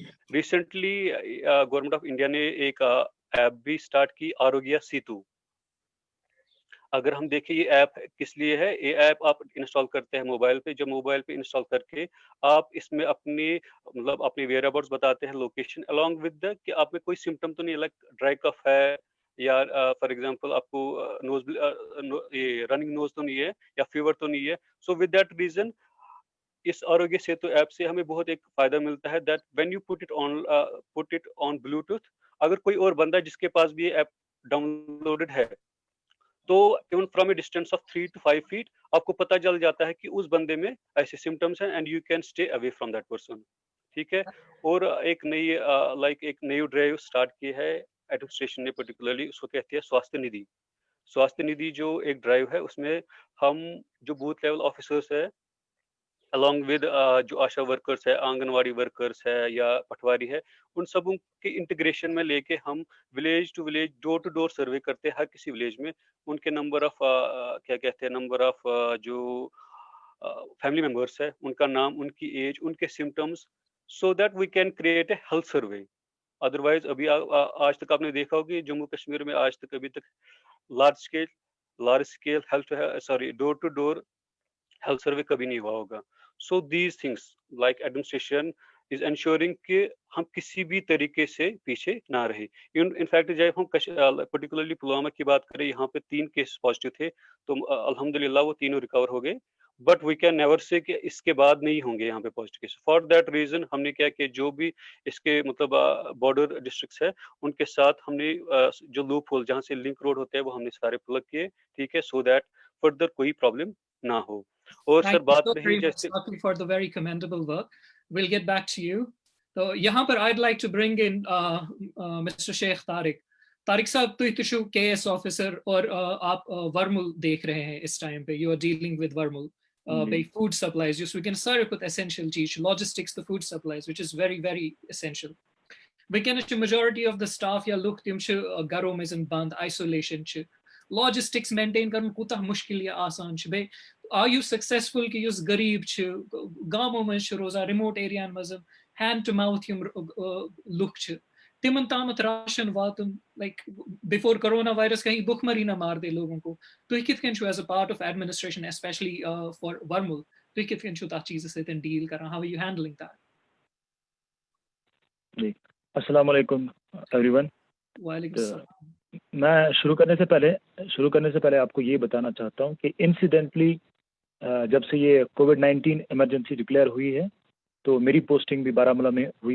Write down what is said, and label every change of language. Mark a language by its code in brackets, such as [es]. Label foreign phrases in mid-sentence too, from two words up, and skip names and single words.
[ur] ریسنٹلی گورنمنٹ آف انڈیا نے ایک ایپ بھی اسٹارٹ کی، آروگیہ سیتو. اگر ہم دیکھیں یہ ایپ کس لیے ہے، یہ ایپ آپ انسٹال کرتے ہیں موبائل پہ، جب موبائل پہ انسٹال کر کے آپ اس میں اپنی اپنے ویئر اباؤٹس بتاتے ہیں, [en] location along with the [ur] کہ آپ میں کوئی سمٹم تو نہیں, [en] like dry cough [ur] ہے یا [en] for example [ur] آپ کو نوز یہ [en] running nose [ur] تو نہیں ہے یا فیور تو نہیں ہے. [en] so with that reason [ur] اس آروگیہ سیتو ایپ سے ہمیں بہت ایک فائدہ ملتا ہے [en] that when you put it on Bluetooth, [ur] اگر کوئی اور بندہ جس کے پاس بھی یہ ایپ ڈاؤن لوڈڈ ہے تو [en] even from a distance of 3 to 5 feet [ur] آپ کو پتہ چل جاتا ہے کہ اس بندے میں ایسے سمٹمس ہیں [en] and you can stay away from that person. [ur] ٹھیک ہے. اور ایک نئی ایک نئی ڈرائیو اسٹارٹ کی ہے ایڈمنسٹریشن نے پرٹیکولرلی, اس کو کہتے ہیں سواستھ ندھی. سواستھ ندھی جو ایک ڈرائیو ہے اس میں ہم جو [en] booth level officers [ur] ہے [en] along with [ur] جو آشا ورکرس ہے, آنگن واڑی ورکرس ہے یا پٹواری ہے, ان سبوں کے انٹیگریشن میں لے کے ہم [en] village to village door to door survey [ur] کرتے ہیں ہر کسی ولیج میں ان کے [en] number of [ur] کیا کہتے ہیں [en] number of [ur] جو [en] family members [ur] ہے, ان کا نام, ان کی ایج, ان کے سمٹمس, [en] So that we can create a health survey. [ur] ادروائز ابھی آج تک آپ نے دیکھا ہوگا کہ جموں کشمیر میں آج تک ابھی تک [en] large scale door to door health survey [ur] کبھی نہیں ہوا ہوگا. [en] so these things like administration is ensuring [ur] کہ ہم کسی بھی طریقے سے پیچھے نہ رہے. [en] in fact [ur] جب ہم پرٹیکولرلی پلوامہ کی بات کریں, یہاں پہ 3 کیس پازیٹیو تھے تو الحمدللہ وہ تینوں ریکور ہو گئے, [en] but we can never say [ur] کہ اس کے بعد نہیں ہوں گے یہاں پہ [en] positive case. for that reason [ur] ہم نے کیا کہ جو بھی اس کے مطلب [en] border districts [ur] ہے ان کے ساتھ ہم نے جو لوپ ہول جہاں سے [en] link road [ur] ہوتے ہیں وہ ہم نے سارے پلگ کیے. ٹھیک ہے, [en] so that [ur] فردر کوئی پرابلم نہ ہو. اور سر بات رہی جیسے [en] for the very commendable work. We'll get back to you. [ur] تو یہاں پر [en] I'd like to bring in Mr. Sheikh Tariq. [ur] طارق صاحب [ks] تُہۍ تہِ چھِو [ur] KS آفیسر اور آپ ورمل دیکھ رہے ہیں اس ٹائم پہ, [en] you are dealing with ورمل. [ks] بیٚیہِ [en] food supplies [ks] یُس وٕنکٮ۪ن ساروی کھۄتہٕ essential چیٖز چھُ, [en] logistics تہٕ food supplies which is very very essential. [ks] وٕنکٮ۪نس چھِ [en] majority of the staff [ks] یا لُکھ تِم چھِ گرو منٛز بنٛد, isolation چھِ, [en] logistics maintain [ks] کرُن کوٗتاہ مُشکِل یا آسان چھُ. بیٚیہِ [en] are you successful [ks] کہ یُس غریٖب چھِ گامو منٛز چھِ روزان [en] remote area [ks] یَن منٛز [en] hand to mouth [ks] یِم لُکھ چھِ تِمن تامَتھ راشن واتُن, [en] like before corona virus [ur] کہیں بھوک مری نہ مار دے لوگوں کو. [ks] تُہۍ کِتھ کٔنۍ چھِو ایز [en] a part of administration especially for [ks] ورمل, تُہۍ کِتھ کٔنۍ چھِو تَتھ چیٖزس سۭتۍ ڈیل کران, [en] how are you handling that? [ur] جی [ar] السلام علیکم [en] every one. [ar] وعلیکم السلام. [ur] میں شروع کرنے سے پہلے آپ کو یہ بتانا چاہتا ہوں کہ انسیڈنٹلی جب سے یہ کووڈ-19 ایمرجنسی ڈکلیئر ہوئی ہے تو میری پوسٹنگ بھی بارہمولہ میں ہوئی.